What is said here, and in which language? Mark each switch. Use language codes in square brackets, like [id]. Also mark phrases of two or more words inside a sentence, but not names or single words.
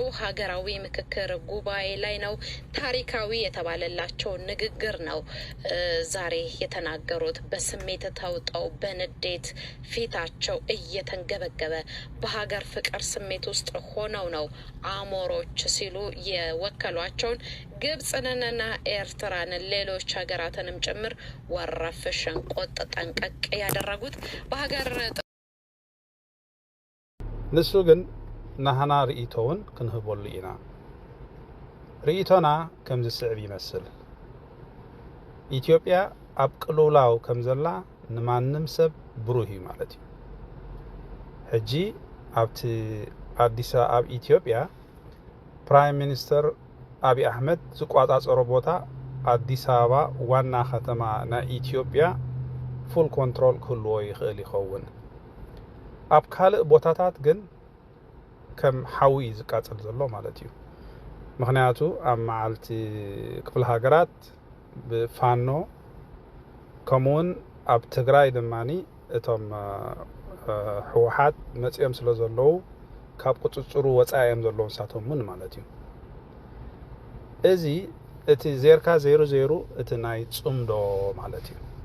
[am] ሀገራዊ ምክክር ጉባኤ ላይ ነው። ታሪካዊ የተባለላቸው ንግግር ነው ዛሬ የተናገሩት። በስሜት ተውጠው በንዴት ፊታቸው እየተንገበገበ በሀገር ፍቅር ስሜት ውስጥ ሆነው ነው አሞሮች ሲሉ የወከሏቸውን ግብጽንና ኤርትራን ሌሎች ሀገራትንም ጭምር ወረፍ ሸንቆጥ ጠንቀቅ ያደረጉት በሀገር [ti] ንሱ ግን ናህና ርእቶውን ክንህበሉ ኢና ርእቶና ከም ዝስዕብ ይመስል ኢትዮጵያ ኣብ ቅልውላው ከም ዘላ ንማንም ሰብ ብሩህ እዩ ማለት እዩ። ሕጂ ኣብቲ አዲስ አበባ ኢትዮጵያ [en] Prime Minister [ti] አብይ አህመድ ዝቋጻጸሮ ቦታ አዲስ አበባ ዋና ከተማ ና ኢትዮጵያ [en] full control [ti] ክህልዎ ይኽእል ይኸውን። ኣብ ካልእ ቦታታት ግን ከም ሓዊ ዝቃጽል ዘሎ ማለት እዩ። ምክንያቱ ኣብ መዓልቲ ክፍለ ሃገራት ብፋኖ ከምኡውን ኣብ ትግራይ ድማኒ እቶም ሕወሓት መጽኦም ስለ ዘለዉ ካብ ቁጽጽሩ ወጻኦም ዘለዉ ንሳቶምን ማለት እዩ። እዚ እቲ ዜርካ 00 እቲ ናይ ጽምዶ ማለት እዩ።